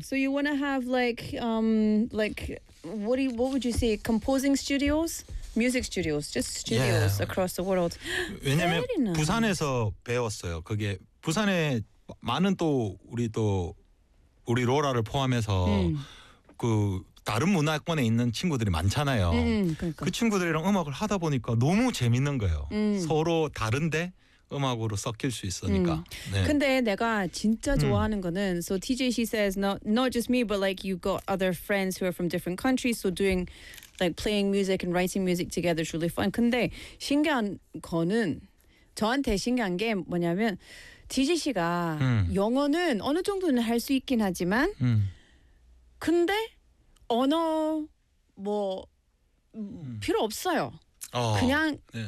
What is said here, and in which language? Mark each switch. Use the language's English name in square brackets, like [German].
[English] So you wanna have what would you say? Composing studios, music studios, just studios yeah. across the world. [Korean] 왜냐면 부산에서 배웠어요. 그게 부산에 많은 또 우리 또 우리 로라를 포함해서 그 다른 문화권에 있는 친구들이 많잖아요. 그러니까. 그 친구들이랑 음악을 하다 보니까 너무 재밌는 거예요. 서로 다른데 음악으로 섞일 수 있으니까. 네. 근데 내가 진짜 좋아하는 거는 [English] so TJ she says not just me but like you got other friends who are from different countries so doing like playing music and writing music together is really fun. [Korean] 근데 신기한 거는 저한테 신기한 게 뭐냐면 TJ 씨가 영어는 어느 정도는 할 수 있긴 하지만 근데 언어 뭐 필요 없어요. 어, 그냥 네.